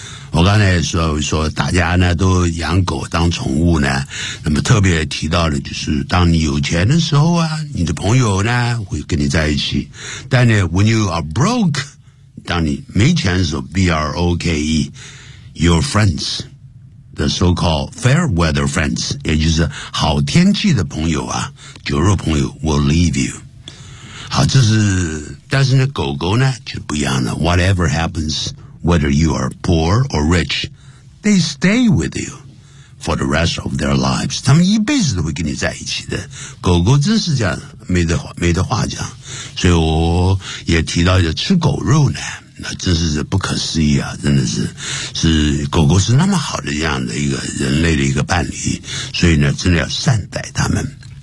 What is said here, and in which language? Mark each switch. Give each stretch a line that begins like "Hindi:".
Chinese: 我刚才说大家呢都养狗当宠物呢，那么特别提到的就是当你有钱的时候啊，你的朋友呢会跟你在一起，但呢
English: when you are broke，
Chinese: 当你没钱的时候 ，broke，
English: your friends， the so-called fair weather friends，
Chinese: 也就是好天气的朋友啊，酒肉朋友
English: will leave you。
Chinese: 好，这是，但是呢，狗狗呢就不一样了。
English: Whatever happens， whether you are poor or rich， they stay with you for the rest of their lives。
Chinese: 他们一辈子都会跟你在一起的。狗狗真是这样。没得话讲，所以我也提到要吃狗肉呢，那真是不可思议啊！真的是狗狗是那么好的这样的一个人类的一个伴侣，所以呢，真的要善待他们。